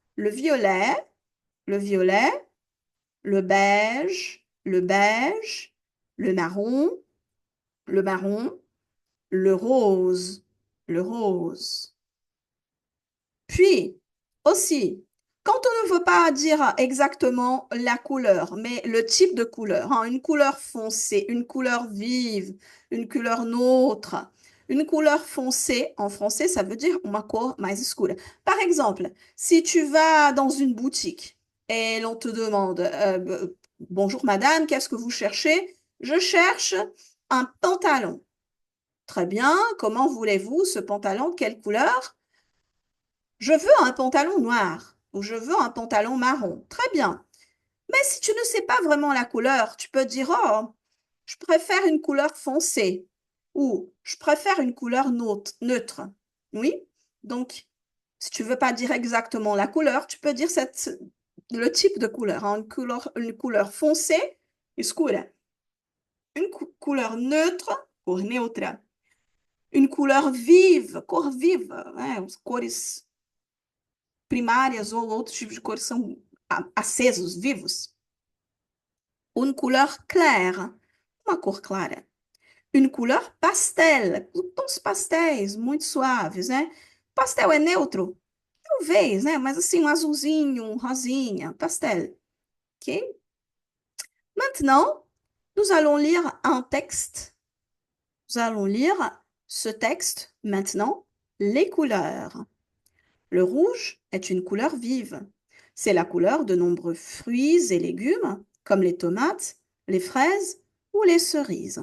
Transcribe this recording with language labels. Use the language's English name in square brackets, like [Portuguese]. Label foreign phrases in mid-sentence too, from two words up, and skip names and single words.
[French] Le violet, le beige, le marron, le rose. Puis, aussi, quand on ne veut pas dire exactement la couleur, mais le type de couleur, hein, une couleur foncée, une couleur vive, une couleur neutre, une couleur foncée, en français, ça veut dire [Portuguese] uma cor mais escura. [French] Par exemple, si tu vas dans une boutique et l'on te demande, bonjour madame, qu'est-ce que vous cherchez? Je cherche un pantalon. Très bien, comment voulez-vous ce pantalon? Quelle couleur? Je veux un pantalon noir ou je veux un pantalon marron. Très bien. Mais si tu ne sais pas vraiment la couleur, tu peux dire, oh, je préfère une couleur foncée ou je préfère une couleur neutre. Oui. Donc, si tu veux pas dire exactement la couleur, tu peux dire le type de couleur, hein. Une couleur foncée, escura. Une couleur neutre, [Portuguese] cor neutra. [French] Une couleur vive, [Portuguese] cor viva, né? Os cores primárias ou outros tipos de cores são acesos, vivos. [French] Une couleur claire, [Portuguese] uma cor clara. [French] Une couleur pastel, [Portuguese] tons pastéis muito suaves, né? Pastel é neutro? Talvez, né? Mas assim, um azulzinho, um rosinha, pastel, ok? [French] Maintenant, nous allons lire un texte. Nous allons lire ce texte maintenant, les couleurs. Le rouge est une couleur vive. C'est la couleur de nombreux fruits et légumes, comme les tomates, les fraises ou les cerises.